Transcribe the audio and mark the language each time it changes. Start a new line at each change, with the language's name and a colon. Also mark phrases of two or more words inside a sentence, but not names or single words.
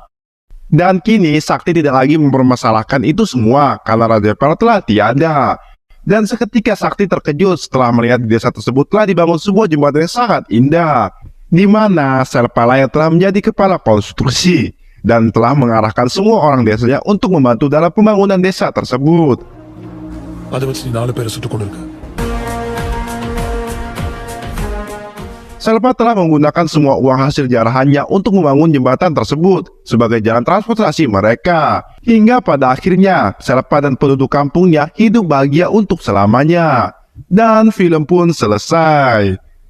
Indonesian: Dan kini Sakti tidak lagi mempermasalahkan itu semua karena Raja Pal telah tiada. Dan seketika Sakti terkejut setelah melihat di desa tersebut telah dibangun sebuah jembatan yang sangat indah, di mana Selpa yang telah menjadi kepala konstruksi dan telah mengarahkan semua orang desanya untuk membantu dalam pembangunan desa tersebut.
Tamil: அதை வச்சு நீ 4 பேரை சுட்டுக் கொண்டிருக்க.
Indonesian: Selpa telah menggunakan semua uang hasil jarahannya untuk membangun jembatan tersebut sebagai jalan transportasi mereka. Hingga pada akhirnya, Selpa dan penduduk kampungnya hidup bahagia untuk selamanya. Dan film pun selesai.